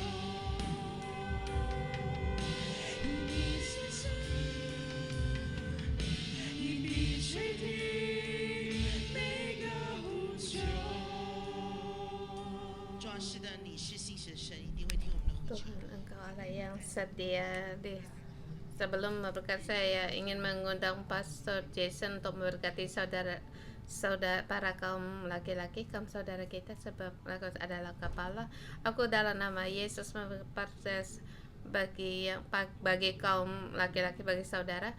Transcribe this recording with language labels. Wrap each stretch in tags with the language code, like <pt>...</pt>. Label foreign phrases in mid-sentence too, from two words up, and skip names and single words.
<zh>是的，你是信实的神，一定会听我们的呼求。</zh> <id>Tuhan, Engkau Allah yang setia. Sebelum memberkati, saya ingin mengundang Pastor Jason untuk memberkati saudara para kaum laki-laki, kaum saudara kita, sebab mereka adalah kepala. Aku dalam nama Yesus memberkati bagi kaum laki-laki, bagi saudara.</id>